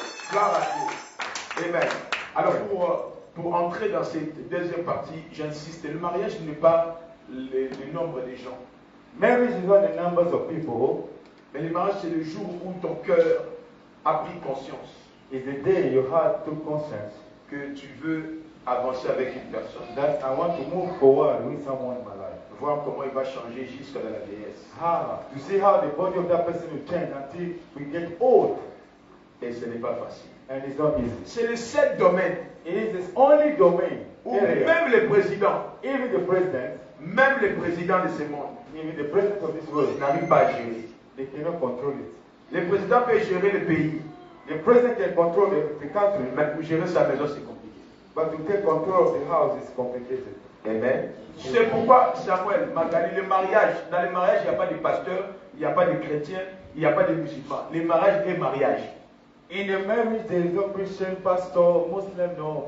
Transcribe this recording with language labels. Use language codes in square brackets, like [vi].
[fr] Gloire à Dieu. Amen. Alors, pour entrer dans cette deuxième partie, j'insiste, le mariage n'est pas le nombre des gens. [en] Marriage is not the numbers of people. [fr] Mais le mariage, c'est le jour où ton cœur a pris conscience. [en] It's the day your heart took conscience [fr] que tu veux avancer avec une personne. [en] That I want to move forward with someone in my life. [fr] Voir comment il va changer jusqu'à la vieillesse. [en] To see how the body of that person will change until we get old. [fr] Et ce n'est pas facile. [en] And it's not easy. [fr] C'est le seul domaine. [en] It is the only domain [fr] où même les présidents, [en] even the president, [fr] même les présidents de ce monde, [en] even the president of this world, [fr] n'arrivent pas à gérer. [en] They cannot control it. [fr] Le président peut gérer le pays. [en] The president can control the country. [fr] Mais pour gérer sa maison, c'est compliqué. [en] But to take control of the house is complicated. Amen. [fr] C'est pourquoi, Samuel, Magali, le mariage, dans le mariage, il n'y a pas de pasteur, il n'y a pas de chrétien, il n'y a pas de musulman. Le mariage est mariage. [en] In a marriage, there is no Christian, pastor, Muslim, no.